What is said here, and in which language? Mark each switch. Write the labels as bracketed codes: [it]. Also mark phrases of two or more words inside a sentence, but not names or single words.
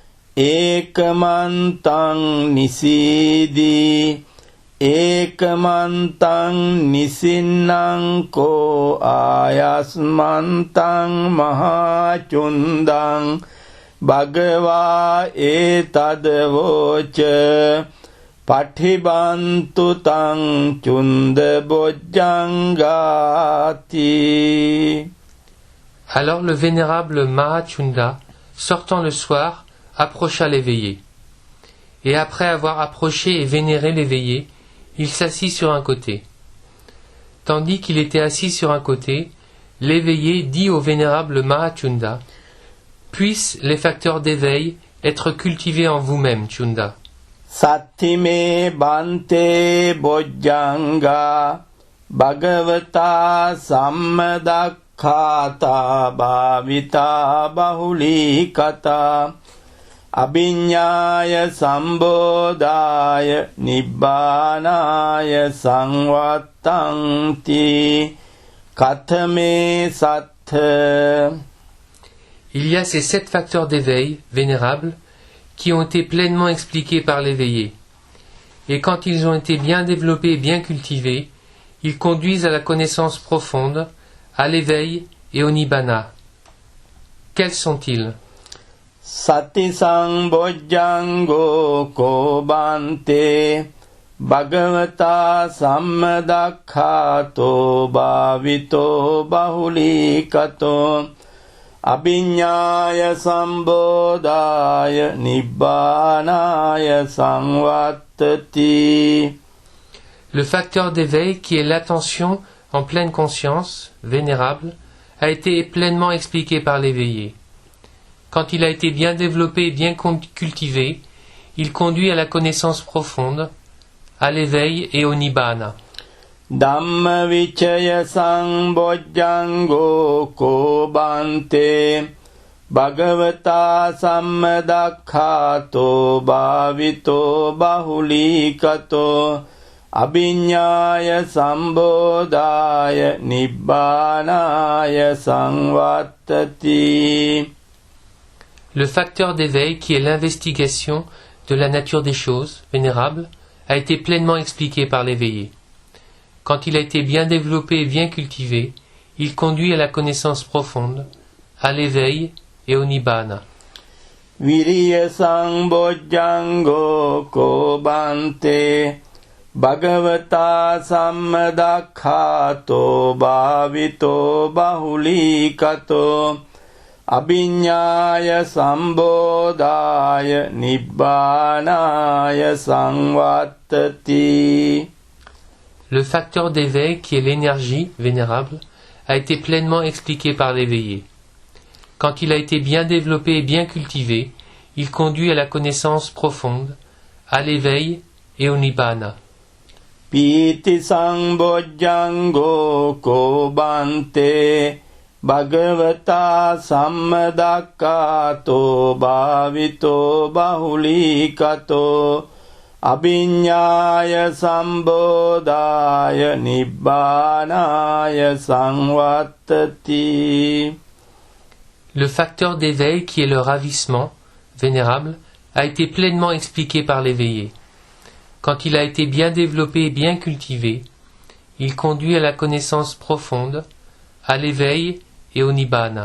[pi] ekamantang nisidi ekamantang nisinnang ayasmantang mahachundang bhagavā etadavoca pathibantu tang chunda bojjangati. [fr] Alors le vénérable Mahachunda, sortant le soir, approcha l'éveillé. Et après avoir approché et vénéré l'éveillé, il s'assit sur un côté. Tandis qu'il était assis sur un côté, l'éveillé dit au vénérable Mahachunda: puissent les facteurs d'éveil être cultivés en vous-même, Chunda. [pi] Sattime bante bojjanga bhagavata sammadakkhata bhavita bahulikata abhiññāya sambodhāya nibbānāya samvattanti kathame sattha. [fr] Il y a ces 7 facteurs d'éveil, vénérables, qui ont été pleinement expliqués par l'éveillé. Et quand ils ont été bien développés et bien cultivés, ils conduisent à la connaissance profonde, à l'éveil et au nibbana. Quels sont-ils? [pi] Sati sambojjango ko bante bhagavata sammadakkhāto bhavito bahulikato abhiññāya sambodhāya nibbānāya samvattati. [fr] Le facteur d'éveil, qui est l'attention en pleine conscience, vénérable, a été pleinement expliqué par l'éveillé. Quand il a été bien développé et bien cultivé, il conduit à la connaissance profonde, à l'éveil et au nibbana. [pi] Dhamma vichaya sambojjango ko bante bhagavata sammadakkhāto bhavito bahulikato abhiññāya sambodhāya nibbānāya samvattati. [fr] Le facteur d'éveil, qui est l'investigation de la nature des choses, vénérable, a été pleinement expliqué par l'éveillé. Quand il a été bien développé et bien cultivé, il conduit à la connaissance profonde, à l'éveil et au nibbana. [pi] Viriya sambojjango ko bante bhagavata sammadakkhāto bhavito bahulikato abhiññāya sambodhāya nibbānāya samvattati. [fr] Le facteur d'éveil, qui est l'énergie vénérable, a été pleinement expliqué par l'éveillé. Quand il a été bien développé et bien cultivé, il conduit à la connaissance profonde, à l'éveil et au nibbana. [pi] Pīti sambojjanggo kobante bhagavata sammadakkato bhavito bahulikato abhiññāya sambodhāya nibbānāya samvattati. [fr] Le facteur d'éveil qui est le ravissement, vénérable, a été pleinement expliqué par l'éveillé. Quand il a été bien développé et bien cultivé, il conduit à la connaissance profonde, à l'éveil et au nibbana.